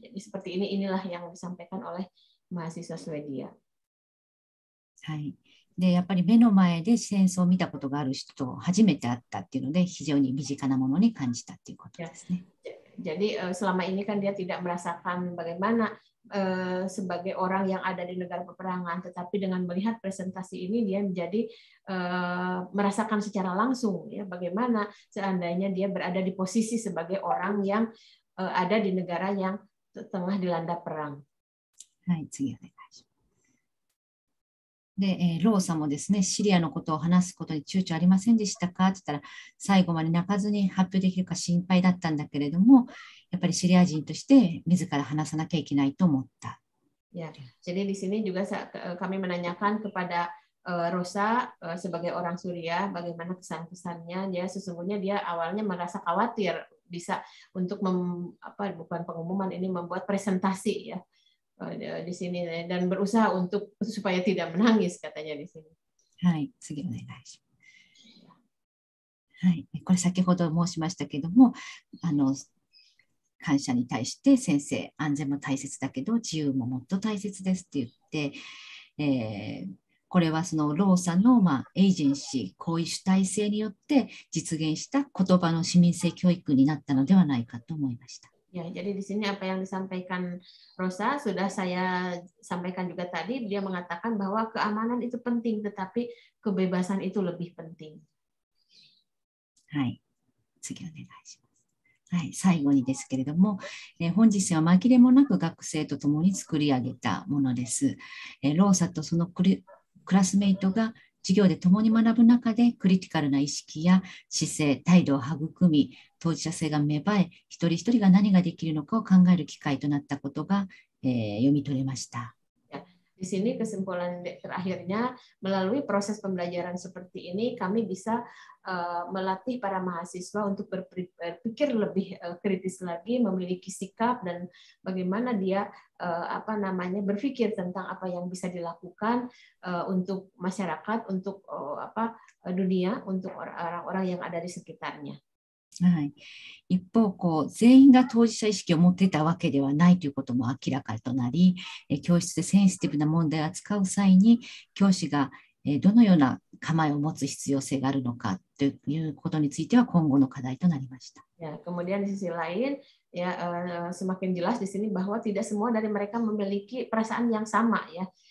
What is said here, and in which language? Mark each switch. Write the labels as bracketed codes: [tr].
[id] Jadi seperti inilah yang disampaikan oleh mahasiswa Swedia. [ja] はい。で、やっぱり目の前で戦争を見たことがある人と初めて会ったっていうので、非常に身近なものに感じたっていうことですね。 [id] Jadi selama ini kan dia tidak merasakan bagaimana sebagai orang yang ada di negara peperangan, tetapi dengan melihat presentasi ini dia menjadi merasakan secara langsung ya bagaimana seandainya dia berada di posisi sebagai orang yang ada di negara yang tengah dilanda perang. [ja] はい、次お願いします。で、ローさんもですね、シリアのことを話すことに躊躇ありませんでしたかって言ったら、最後まで泣かずに発表できるか心配だったんだけれども、やっぱりシリア人として自ら話さなきゃいけないと思った。 [id] Ya, jadi di sini juga kami menanyakan kepada Rosa sebagai orang Suria, bagaimana kesan-kesannya. Dia sesungguhnya dia awalnya merasa khawatir bisa untuk bukan pengumuman ini membuat presentasi ya. Di sini dan berusaha supaya tidak menangis katanya di sini. [ja] はい、次お願いします。はい、これ先ほど申しましたけども、感謝に対して先生、安全も大切だけど自由ももっと大切ですって言って、これはそのローさんのエージェンシー、こういう主体性によって実現した言葉の市民性教育になったのではないかと思いました。 [id] Ya, jadi di sini apa yang disampaikan Rosa sudah saya sampaikan juga tadi. Dia mengatakan bahwa keamanan itu penting, tetapi kebebasan itu lebih penting. [ja] はい、次お願いします。はい、最後にですけれども、本日は紛れもなく学生と共に作り上げたものです。ローサとそのクラスメイトが授業で共に学ぶ中でクリティカルな意識や姿勢、態度を育み、当事者性が芽生え、一人一人が何ができるのかを考える機会となったことが、読み取れました。 [id] Di sini kesimpulan terakhirnya, melalui proses pembelajaran seperti ini, kami bisa melatih para mahasiswa untuk berpikir lebih kritis lagi, memiliki sikap dan bagaimana dia berpikir tentang apa yang bisa dilakukan untuk masyarakat, untuk dunia, untuk orang-orang yang ada di sekitarnya. [ja] はい、一方全員が当事者意識を持っていたわけではないということも明らかとなり、教室でセンシティブな問題を扱う際に教師がどのような構えを持つ必要性があるのかということについては今後の課題となりました。 [id] Ya, kemudian di sisi lain, ya semakin jelas di sini bahwa tidak semua dari mereka memiliki perasaan yang sama, ya.